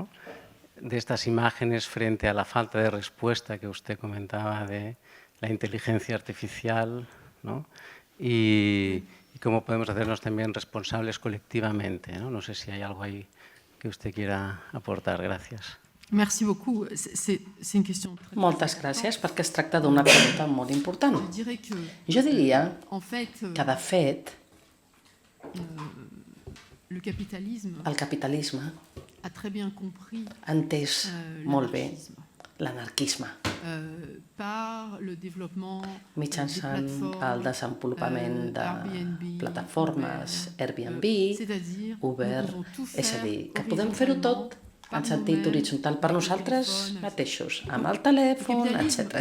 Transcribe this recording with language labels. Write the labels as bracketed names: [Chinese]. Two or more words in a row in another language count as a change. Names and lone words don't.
[Spanish] De estas imágenes frente a la falta de respuesta que usted comentaba de la inteligencia artificial, ¿no? Y cómo podemos hacernos también responsables colectivamente, ¿no? No sé si hay algo ahí que usted quiera aportar. Gracias. [French] Merci beaucoup. C'est une question très [Catalan] Moltes gràcies, perquè es tracta d'una pregunta molt important. Jo diria que, de fet, [French] le capitalisme [Catalan] el capitalisme [French] a très bien compris [Catalan] ha entès molt bé l'anarquisme mitjançant el desenvolupament de plataformes Airbnb, Uber, és a dir, que podem fer-ho tot en sentit horitzontal per nosaltres mateixos, amb el telèfon, etc.